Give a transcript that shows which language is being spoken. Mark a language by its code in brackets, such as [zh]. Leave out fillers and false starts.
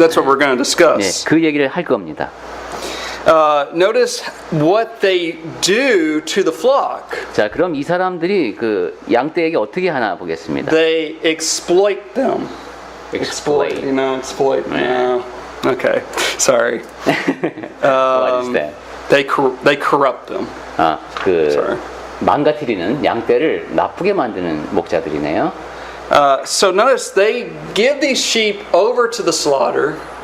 [en] That's what we're going to [ko] 네, [en] discuss. [ko] 그 얘기를 할 겁니다. [en] Notice what they do to the flock. [ko] 자, 그럼 이 사람들이 그 양떼에게 어떻게 하나 보겠습니다. [en] They exploit them. Exploit. You know, exploit. Yeah. No. Okay. Sorry. What is that? They corrupt them. [ko] 그 망가뜨리는 양떼를 나쁘게 만드는 목자들이네요. [en] So notice they give these sheep over to the slaughter,